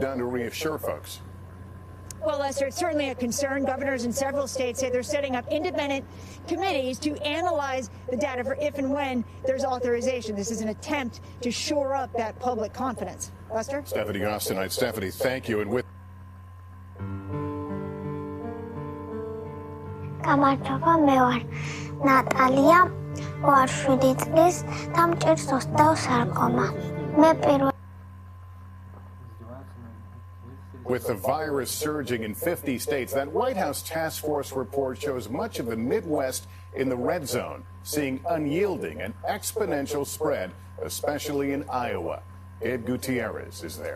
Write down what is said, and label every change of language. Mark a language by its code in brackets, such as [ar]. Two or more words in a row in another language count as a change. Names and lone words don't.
[en] What's being done to reassure folks? Well, Lester, it's certainly a concern. Governors in several states say they're setting up independent committees to analyze the data for if and when there's authorization. This is an attempt to shore up that public confidence. Lester? Stephanie Goss tonight. Stephanie, thank you. And with [ka] გამარჯობა, მე ვარ ნატალია, ვარ 7 წლის და მჭირს ოსტევს სარკომა. მე პირველ [en] With the virus surging in 50 states, that White House task force report shows much of the Midwest in the red zone, seeing unyielding and exponential spread, especially in Iowa. Ed Gutierrez is there.